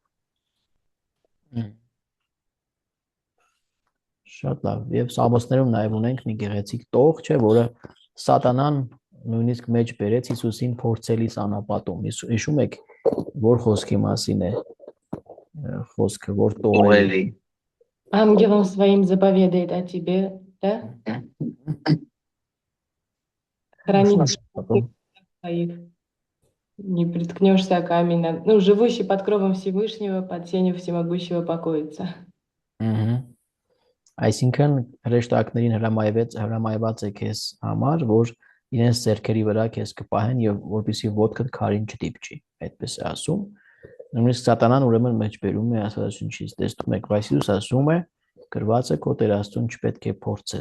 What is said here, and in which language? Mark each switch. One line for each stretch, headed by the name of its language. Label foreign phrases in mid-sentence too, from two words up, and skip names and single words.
Armenian: Շատ լավ։ Եվ Սամոսներում նաև ունենք մի գեղեցիկ տող, չէ, որը Սատանան նույնիսկ մեջ բերեց Հիսուսին փորձելիս անապատում։ Հիշում եք, որ խոսքի մասին է խոսքը, որ տողերի։
Russian: Ангелом своим заповедает о тебе, да? Хранить своих. Не приткнешься о камень. Ну, живущий под кровом Всевышнего, под тенью всемогущего покоится.
Armenian: Այսինքն հրեշտակներին հրամայված է քեզ համար, որ իրենց ձեռքերի վրա քեզ կպահեն եւ որպեսզի ոտքդ քարին չդիպչի, այդպես է ասում։ Նույնիսկ Սատանան ուրեմն մեջբերում է Աստվածաշնչից, տեսնում եք, բայց Հիսուս ասում է, գրված է քո Տեր Աստծուն չպետք է փորձես։